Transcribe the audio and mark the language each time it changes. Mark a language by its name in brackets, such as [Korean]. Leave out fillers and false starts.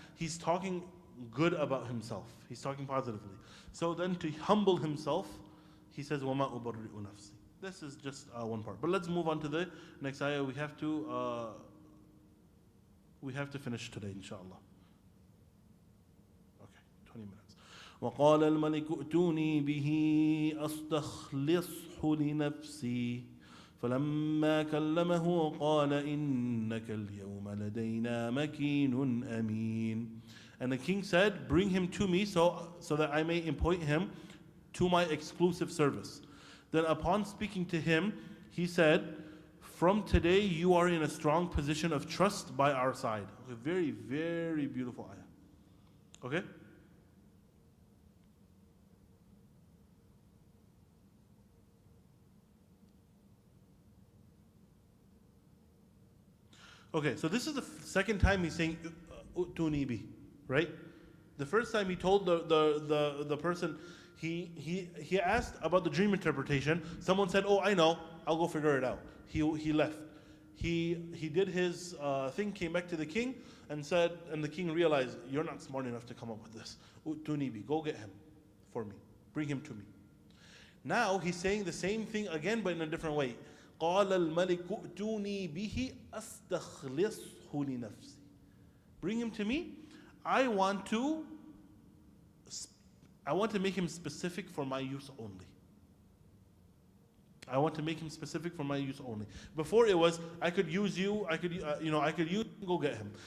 [English] He's talking good about himself. He's talking positively. So then to humble himself, he says, [Arabic] وَمَا أُبَرِّئُ نَفْسِي. [English] This is just one part. But let's move on to the next ayah. We have to We have to finish today, inshallah. Okay, 20 minutes. [Arabic] وقال الملك ائتوني به أستخلصه لنفسي فلما كلمه قال إنك اليوم لدينا مكين أمين. [English] And the king said, bring him to me so that I may appoint him to my exclusive service. Then upon speaking to him, he said, from today you are in a strong position of trust by our side. A very, very beautiful ayah. Okay? Okay, so this is the second time he's saying [Arabic] "Utuni bi," [English] right? The first time he told the person, he asked about the dream interpretation. Someone said, "Oh, I know. I'll go figure it out." He left. He did his thing, came back to the king, and said, and the king realized, "You're not smart enough to come up with this. [Arabic] Utuni bi, [English] go get him for me. Bring him to me." Now he's saying the same thing again, but in a different way. [Arabic] قال الملك ائتوني به أستخلصه لنفسي. [English] Bring him to me. I want to make him specific for my use only. I want to make him specific for my use only. Before it was I could use you, I could use you, go get him.